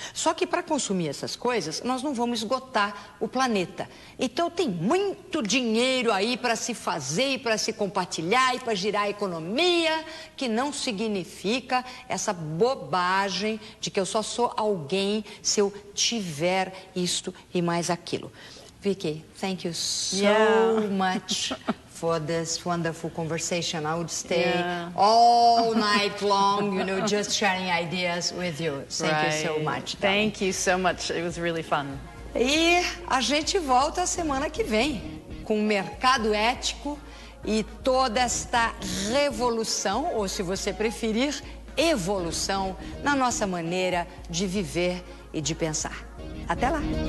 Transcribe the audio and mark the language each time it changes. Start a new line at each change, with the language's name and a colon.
Portuguese: Só que para consumir essas coisas, nós não vamos esgotar o planeta. Então tem muito dinheiro aí para se fazer e para se compartilhar e para girar a economia, que não significa essa bobagem de que eu só sou alguém se eu tiver isto e mais aquilo.
English: Vicky, thank you so much for this wonderful conversation. I would stay all night long, you know, just sharing ideas with you. Thank you so much. Thank you so much. It was really fun.
Portuguese: E a gente volta a semana que vem com o mercado ético e toda esta revolução, ou se você preferir, evolução na nossa maneira de viver e de pensar. Até lá!